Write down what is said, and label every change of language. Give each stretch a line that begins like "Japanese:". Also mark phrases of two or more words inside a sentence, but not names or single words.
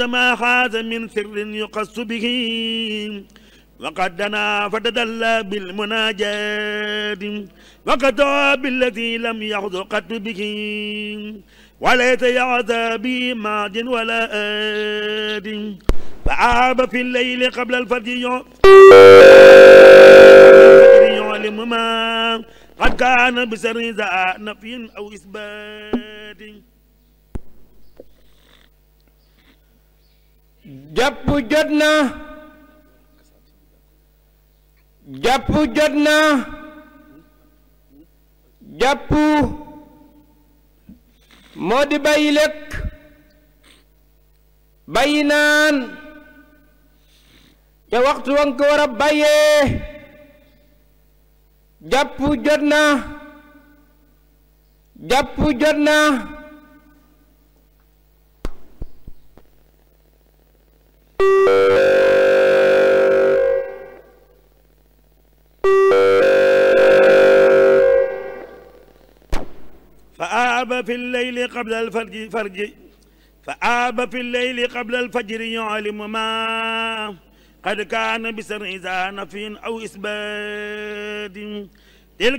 Arabic: ما حاز من سر يقص به وقد دنا فتدلى بالمناجات وقضى بالذي لم يحظ قط به وليس يعزى به ماج ولا آد فعاب في الليل قبل الفجر يعلم ما قد كان بسر ذا نفي أو إثبات
Wolof: jàpp jot na jàpp jot na jàpp moo di bàyyi lekk bàyyi naan te waxtu wa nga ko war a bàyyee jàpp jot na jàpp jot na
Arabic: فآب في الليل قبل الفجر فآب في الليل قبل الفجر يعلم ما قد كان بسر إذا نفي أو إثبات تلك